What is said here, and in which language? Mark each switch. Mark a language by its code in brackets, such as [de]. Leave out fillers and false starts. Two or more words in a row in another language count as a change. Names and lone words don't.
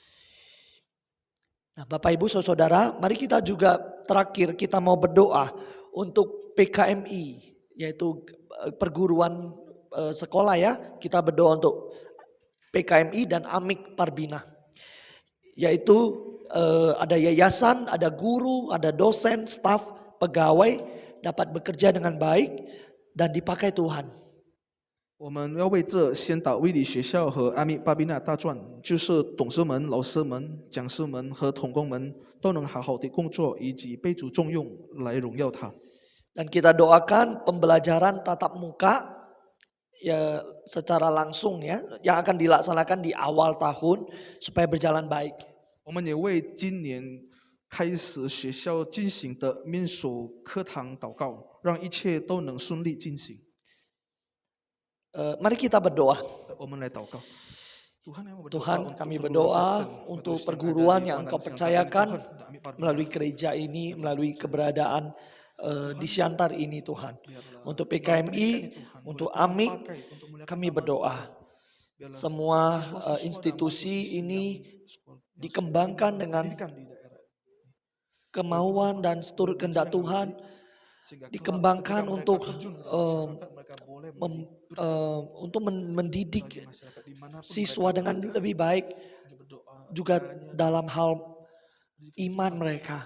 [id] Nah, Bapak Ibu Saudara, mari kita juga terakhir kita mau berdoa untuk PKMI, yaitu perguruan sekolah ya. Kita berdoa untuk PKMI dan Amik Parbina. Yaitu ada yayasan, ada guru, ada dosen, staf, pegawai dapat bekerja dengan baik dan dipakai Tuhan. [zh] 我们要为这先导卫理学校和阿密巴比纳大传，就是董事们、老师们、讲师们和童工们都能好好的工作，以及被主重用来荣耀他。 [id] Dan kita doakan pembelajaran tatap muka ya secara langsung ya yang akan dilaksanakan di awal tahun supaya berjalan baik. [zh] 我们也为今年开始学校进行的面授课堂祷告，让一切都能顺利进行。 [id] Mari kita berdoa. [zh] 我们来祷告。 [id] Tuhan, kami berdoa untuk perguruan yang Engkau percayakan melalui gereja ini, melalui keberadaan di Siantar ini Tuhan. Untuk PKMI, untuk Amik, kami berdoa. Semua institusi ini dikembangkan dengan kemauan dan seturut kehendak Tuhan, dikembangkan untuk mendidik siswa dengan lebih baik, juga dalam hal iman mereka.